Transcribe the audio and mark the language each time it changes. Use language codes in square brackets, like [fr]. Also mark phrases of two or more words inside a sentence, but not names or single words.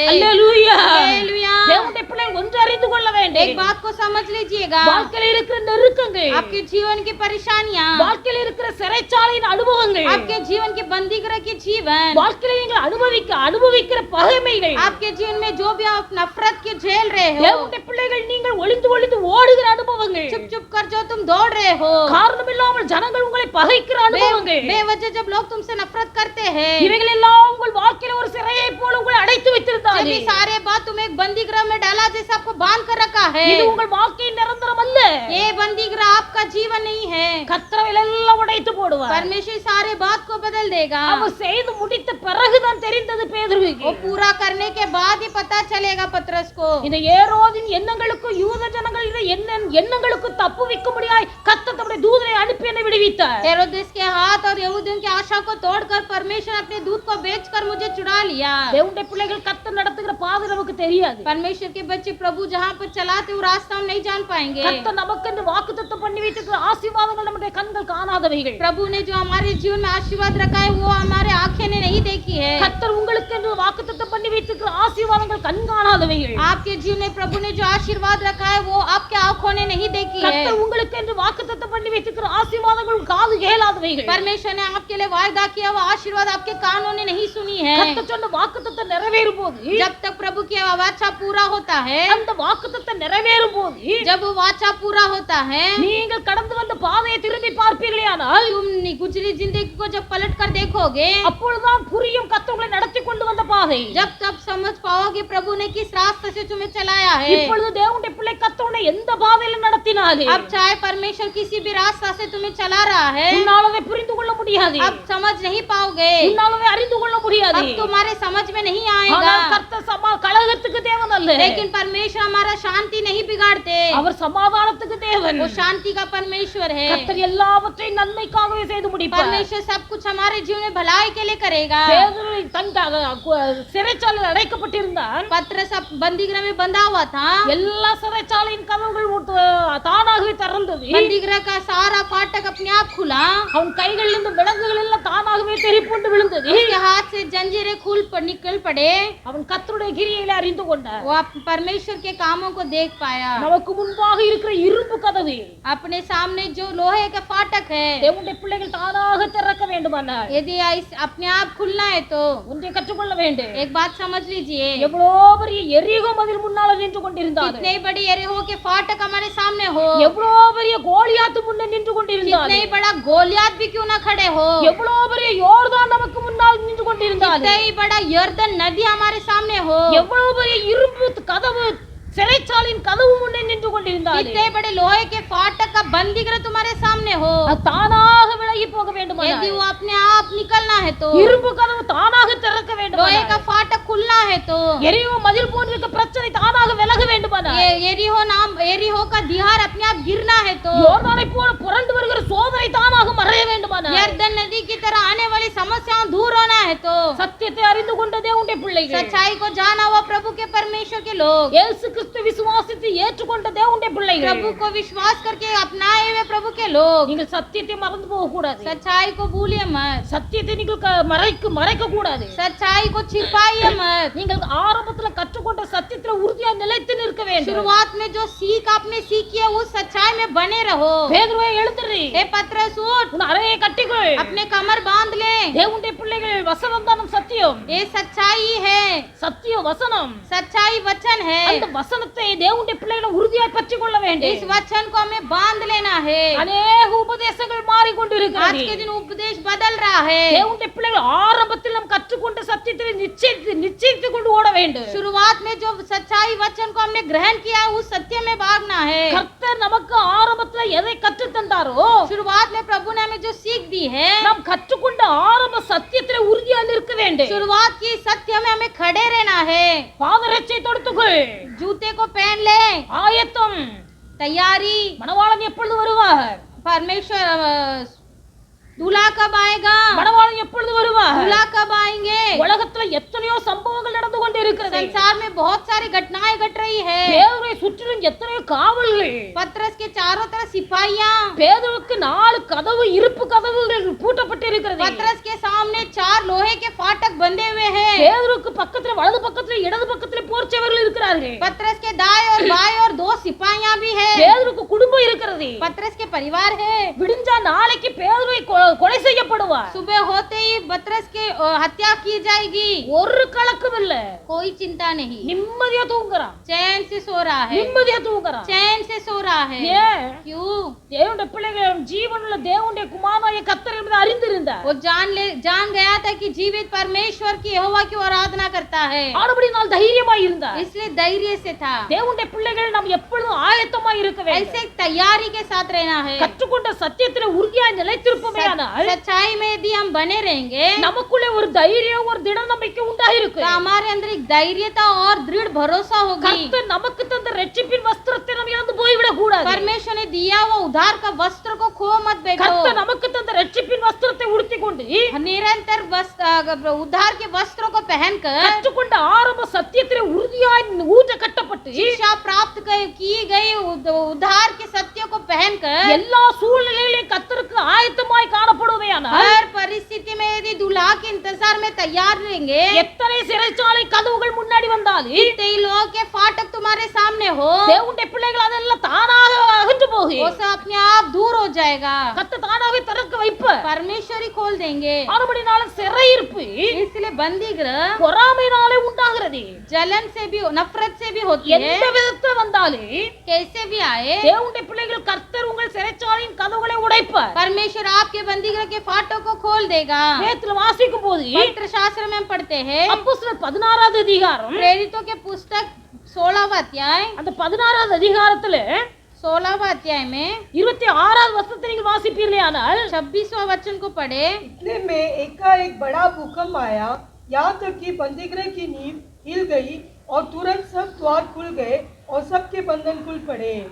[ta] அல்லேலூயா. [hi] हालेलुया। [ta] தேவனுடைய பிள்ளைகள் ஒன்று அறிந்து கொள்ள வேண்டும். [hi] एक बात को समझ लीजिएगा, [ta] வாழ்க்கையில் இருக்கிற நெருக்கங்கள், [hi] आपके जीवन की परेशानियां, [ta] வாழ்க்கையில் இருக்கிற சிறைச்சாலையின் அனுபவங்கள், [hi] आपके जीवन की बंदीगृह की जीवन, [ta] வாழ்க்கையில் நீங்கள் அனுபவிக்கிற பகைமைகள், [hi] आपके जीवन में जो भी आप नफरत की झेल रहे हो, [ta] தேவனுடைய பிள்ளைகள் நீங்கள் ஒளிந்து ஓடுகிற அனுபவங்கள், [hi] चुप चुप कर जो तुम दौड़ रहे हो, [ta] காரணம் இல்லாமல் ஜனங்கள் உங்களை பகைக்கிற அனுபவங்கள், [hi] बेवजह जब लोग तुमसे नफरत करते हैं, [ta] இவைகள் எல்லாம் உங்கள் வாழ்க்கையில ஒரு சிறையை போல உங்களை அடைத்து வைத்திருந்தார்கள். [hi] ये सारे बात तुम्हें एक बंदीगृह में डाला जैसे आपको बांध कर रखा है। [ta] இது உங்கள் வாழ்க்கையின் நிரந்தரம் அல்ல. [hi] ये बंदीगृह आपका जीवन नहीं है। [ta] கர்த்தர் எல்லாம் உடைத்து போடுவார். [hi] परमेश्वर सारे बात को बदल देगा। [ta] அவர் செய்து முடித்த பிறகுதான் தெரிந்தது பேதுருவுக்கு. [hi] वो पूरा करने के बाद ही पता चलेगा पतरस को। [ta] இந்த ஏரோதின் எண்ணங்களுக்கு யூத ஜனங்களின் எண்ணங்களுக்கு தப்புவிக்கும்படியாய் கர்த்தர் தம்முடைய தூதரை அனுப்பி என்னை விடுவித்தார். [hi] हेरोदेस के हाथ और यहूदियों की आशा को तोड़कर परमेश्वर अपने दूत को बेचकर मुझे छुड़ा लिया। [ta] தேவனுடைய பிள்ளைகள் கர்த்தர் நடத்துகிற பாதை நமக்கு தெரியாது. [hi] परमेश्वर के बच्चे प्रभु जहाँ पर चलाते वो रास्ता हम नहीं जान पाएंगे। [ta] கர்த்தர் நமக்கென்று வாக்குத்தத்தம் பண்ணி வைத்திருக்கிற ஆசீர்வாதங்கள் நம்முடைய கண்கள் காணாதவைகள். [hi] प्रभु ने जो हमारे जीवन में आशीर्वाद रखा है वो हमारे आंखें ने नहीं देखी है। [ta] கர்த்தர் உங்களுக்கென்று வாக்குத்தத்தம் பண்ணி வைத்திருக்கிற ஆசீர்வாதங்கள் கண் காணாதவைகள். [hi] आपके जीवन में प्रभु ने जो आशीर्वाद रखा है वो आपके आंखों ने नहीं देखी है। [ta] கர்த்தர் உங்களுக்கென்று வாக்குத்தத்தம் பண்ணி வைத்திருக்கிற ஆசீர்வாதங்கள் காது கேளாதவைகள். [hi] परमेश्वर ने आपके लिए वायदा किया वो आशीर्वाद आपके कानों ने नहीं सुनी है। [ta] கர்த்தர் சொன்ன வாக்குத்தத்தம் நிறைவேறும் போது, [hi] जब तक प्रभु की वाचा पूरा होता है, [ta] அந்த வாக்குத்தத்தம் நிறைவேறும் போது, [hi] जब वो वाचा पूरा होता है, [ta] நீங்கள் கடந்து வந்த பாதையை திரும்பி பார்ப்பீர்களேயானால், [hi] तुम गुजरी जिंदगी को जब पलट कर देखोगे, [ta] அப்பொழுதுதான் புரியும் கர்த்தர் உங்களை நடத்தி கொண்டு வந்த பாதை. [hi] जब तब समझ पाओगे प्रभु ने किस रास्ते से तुम्हें चलाया है। [ta] இப்பொழுது தேவனுடைய பிள்ளை கர்த்தர் உன்னை எந்த பாதையில நடத்தினாலே, [hi] अब चाहे परमेश्वर किसी भी रास्ता से तुम्हें चला रहा है, [ta] உன்னால் அதை புரிந்து கொள்ள முடியாது, [hi] अब समझ नहीं पाओगे, [ta] உன்னால் அதை அறிந்து கொள்ள முடியாது. [hi] अब तुम्हारे समझ में नहीं आएगा। [ta] ஆனால் கர்த்தர் கலகத்துக்கு தேவன் அல்ல. [hi] लेकिन परमेश्वर हमारा शांति नहीं बिगाड़ते, [ta] அவர் சமாதானத்துக்கு தேவன். [hi] वो शांति का परमेश्वर है। [ta] கர்த்தர் எல்லாவற்றையும் நன்மைக்காகவே செய்து முடிப்பார். [hi] परमेश्वर सब कुछ हमारे जीवन में भलाई के लिए करेगा। [ta] பேதுரு தன் சிறைச்சாலையில் அடைக்கப்பட்டிருந்தான். [hi] पतरस बंदीगृह में बंधा हुआ था, [ta] எல்லா சிறைச்சாலையின் கதவுகள் தானாகவே திறந்தது. [hi] बंदीगृह का सारा फाटक अपने आप खुला, [ta] அவன் கைகளில் இருந்து விலங்குகள் எல்லாம் தானாகவே தெறிப்புண்டு விழுந்தது. [hi] उसके हाथ से जंजीरें निकल पड़े, [ta] அவன் கர்த்தருடைய கிரியைகளை அறிந்து கொண்டான். [hi] वो परमेश्वर के कामों को देख पाया। [ta] நமக்கு முன்பாக இருக்கிற இரும்பு கதவு, [hi] अपने सामने जो लोहे का फाटक है, [ta] தேவனுடைய பிள்ளைகள் தானாக திறக்க வேண்டுமானால் [hi] यदि अपने आप खुलना है तो [ta] ஒன்றை கற்றுக்கொள்ள வேண்டும். [hi] एक बात समझ लीजिए, [ta] எவ்வளோ பெரிய எரிகோ மதில் முன்னால நின்று கொண்டிருந்தார், [hi] कितने बड़ी एरिहो के फाटक हमारे सामने हो, [ta] எவ்வளோ பெரிய கோலியாத்து முன்னே நின்று கொண்டிருந்தார், [hi] कितने बड़ा गोलियात भी क्यों ना खड़े हो, [ta] எவ்வளோ பெரிய யோர்தான் நமக்கு முன்னால் நின்று கொண்டிருந்தார், [hi] कितना ही बड़ा यर्दन नदी हमारे सामने हो, [ta] எவ்வளவு பெரிய இரும்பு கதவு சிறைச்சாலையின் கதவு முன்னே நின்று கொண்டிருந்தார், [hi] कितने बड़े लोहे के फाटक का बंदीगृह तुम्हारे सामने हो, [ta] அது தானாக விலகி போக வேண்டும். [hi] यदि वो अपने आप निकलना है तो, [ta] இரும்பு கதவு தானாக திறக்க வேண்டும். [hi] लोहे का फाटक खुलना है तो, [ta] எரிகோ மதில் போன்ற பிரச்சனை தானாக விலக வேண்டும். [hi] एरिहो का दीवार अपने आप गिरना है तो, [ta] யோர்தானை போல புரண்டு வருகிற சோதனை தானாக மறைய வேண்டும். [hi] यर्दन नदी की तरह आने वाली समस्याओं दूर होना है तो, [ta] சத்தியத்தை அறிந்து கொண்ட தேவனுடைய பிள்ளைகள், [hi] सच्चाई को जाना हुआ प्रभु के परमेश्वर के लोग, [ta] இயேசு கிறிஸ்து விசுவாசித்து ஏற்றுக்கொண்ட தேவனுடைய பிள்ளைகள், [hi] प्रभु को विश्वास करके अपनाए हुए प्रभु के लोग, [ta] நீங்கள் சத்தியத்தை மறந்து போக கூடாது. [hi] सच्चाई को भूलिए मत, [ta] சத்தியத்தை நீங்கள் மறைக்க கூடாது. [hi] सच्चाई को छिपाइए मत, [ta] நீங்கள் ஆரம்பத்துல கற்றுக்கொண்ட சத்தியத்துல உறுதியா நிலைத்து நிற்க வேண்டும். [hi] शुरुआत में जो सीख आपने सीखी है उस सच्चाई में बने रहो। [ta] பேதுருவே எழுந்திரு, [hi] हे पतरस उठ, [ta] உன் அறையை கட்டிக்கொள், [hi] अपने कमर बांध ले, [ta] தேவனுடைய பிள்ளைகள் வசனம் தான் சத்தியம், [hi] ये सच्चाई है, [ta] சத்திய வசனம், [hi] सच्चाई वचन है, [ta] அந்த வசனத்தை தேவனுடைய பிள்ளைகளை உறுதியாய் பற்றிக் கொள்ள வேண்டும். [hi] इस वचन को हमें बांध लेना है। [ta] அநேக உபதேசங்கள் மாறிக்கொண்டிருக்கிறது. [hi] आज के दिन उपदेश बदल रहा है। [ta] தேவனுடைய பிள்ளைகள் ஆரம்பத்தில் நாம் கற்றுக்கொண்ட சத்தியத்தை நிச்சயித்துக் கொண்டு ஓட வேண்டும். [hi] शुरुआत में जो सच्चाई वचन को हमने ग्रहण किया उस सत्य में भागना है। [ta] கர்த்தர் நமக்கு ஆரம்பத்துல எதை கற்றுத் தந்தாரோ, [hi] शुरुआत में प्रभु ने हमें जो सीख दी है, [ta] நாம் கற்றுக்கொண்ட ஆரம்ப சத்தியத்திலே உறுதியா நிற்க வேண்டும். [hi] शुरुआत की सत्य में हमें खड़े रहना है। [ta] பாதரட்சை தொடுத்துக்கொள், [hi] जूते को पहन ले, [ta] ஆயத்தம், [hi] तैयारी, [ta] மணவாளன் எப்பொழுது வருவார்? [hi] परमेश्वर दूल्हा कब आएगा, [ta] மணவாளன் எப்பொழுது வருவார்? [hi] दूल्हा कब आएंगे। [ta] உலகத்துல எத்தனையோ சம்பவங்கள் நடந்து கொண்டு இருக்கிறது. [hi] संसार में बहुत सारी घटनाएं घट रही है। [ta] பேதுருவை சுற்றிலும் எத்தனையோ காவல்கள். [hi] पतरस के चारों तरफ सिपाहियां। [ta] பேதுருவுக்கு 4 கதவு இருப்பு கதவுகள் பூட்டப்பட்டு இருக்கிறது. [hi] पतरस के सामने 4 लोहे के फाटक बंधे हुए हैं। [ta] பேதுருவுக்கு பக்கத்துல வலது பக்கத்துல இடது பக்கத்துல போர்ச்சவர்கள் இருக்கிறார்கள். [hi] पतरस के दाएं और बाएं और 2 सिपाहियां भी है। [ta] பேதுருக்கு குடும்பம் இருக்கிறது. [hi] पतरस के परिवार है। [ta] விடிஞ்சா நாளைக்கு பேதுருவை கொலை செய்யப்படுவார். [hi] सुबह होते ही पतरस के हत्या की जाएगी। [ta] ஒரு கலக்கம் இல்ல. [hi] कोई चिंता नहीं। [ta] நிம்மதியா தூங்குறான். [hi] चैन से सो रहा है। [ta] நிம்மதியா தூங்குறான். [hi] चैन से सो रहा है। [ta] ஏன்? [hi] क्यों? [ta] தேவனுடைய பிள்ளைகள் ஜீவனுள்ள தேவனுடைய குமாரனாகிய கர்த்தர் என்பதை அறிந்திருந்தார். [hi] वो जान गया था कि जीवित परमेश्वर की यहोवा की आराधना करता है, [ta] ஆனபடியால் தைரியமாய் இருந்தார். [hi] इसलिए धैर्य से था। [ta] தேவனுடைய பிள்ளைகள் நாம் எப்பொழுதும் ஆயத்தமாய் இருக்க வேண்டும். [hi] ऐसे तैयारी के साथ रहना है। [ta] கற்றுக்கொண்ட சத்தியத்திலே உறுதியாய் நிலைத்திருப்போமேயானால் [hi] सच्चाई में यदि हम बने रहेंगे [ta] நமக்குள்ளே ஒரு தைரியம் ஒரு திட நம்பிக்கை உண்டாயிருக்கும். [hi] तो हमारे अंदर एक धैर्यता और दृढ़ भरोसा होगी। [ta] கர்த்தர் நமக்கு தந்த இரட்சிப்பின் வஸ்திரத்தை நாம் இழந்து போய்விடக் கூடாது. [hi] परमेश्वर ने दिया वो उद्धार का वस्त्र को खो मत बैठो। [ta] கர்த்தர் நமக்கு தந்த இரட்சிப்பின் வஸ்திரத்தை உடுத்திக் கொண்டு [hi] निरंतर उद्धार के वस्त्रों को पहनकर [ta] கற்றுக்கொண்ட ஆரம்ப சத்தியத்திலே உறுதியாய் ஊன்ற கட்டப்பட்டு [hi] शिक्षा प्राप्त की गई उद्धार के सत्य को पहनकर [ta] எல்லா சூழ்நிலையிலும் கர்த்தருக்கு ஆயத்தமாய் காணப்படுவேயானால் [hi] हर परिस्थिति में यदि दूल्हा के इंतजार में तैयार रहेंगे, [ta] எத்தனை சிறைச்சாலை கதவுகள் முன்னாடி வந்தாலும் [hi] कई लोगों के फाटक तुम्हारे सामने हो, [ta] தேவனுடைய பிள்ளைகள் அதெல்லாம் தானாக அகன்று போகும். [hi] वो सब अपने आप दूर हो जाएगा। [ta] கர்த்தர் தானாகவே திறக்க வைப்பார். [hi] परमेश्वर ही खोल देंगे। [ta] ஆனபடினால சிறையிருப்பு [hi] इसलिए बंदी गृह [ta] பொறாமையினாலே உண்டாகிறது. [hi] जलन से भी नफरत से भी होती है। [ta] எந்த விதத்துல வந்தாலும் [hi] कैसे भी आए, [ta] தேவனுடைய பிள்ளைகள் கர்த்தர் உங்கள் சிறைச்சாலையின் கதவுகளை உடைப்பார். [hi] परमेश्वर आपके बंदी गृह के फाटक को खोल देगा। [ta] வேதத்துல வாசிக்கும் போது [hi] पवित्र शास्त्र में हम पढ़ते हैं, [ta] அப்போஸ்தலர் 16வது அதிகாரம் [hi] प्रेरितों के पुस्तक 16वां अध्याय, [ta] அந்த 16வது அதிகாரத்துல [hi] 16वां अध्याय में [ta] 26வது வசனத்தை நீங்கள் வாசிப்பீர்களேயானால் [hi] 26वां वचन को पढ़े। इतने में एकाएक बड़ा भूकंप आया, यहाँ तक कि बंदीगृह की नींव हिल गई और तुरंत सब द्वार खुल गए और सबके बंधन खुल पड़े।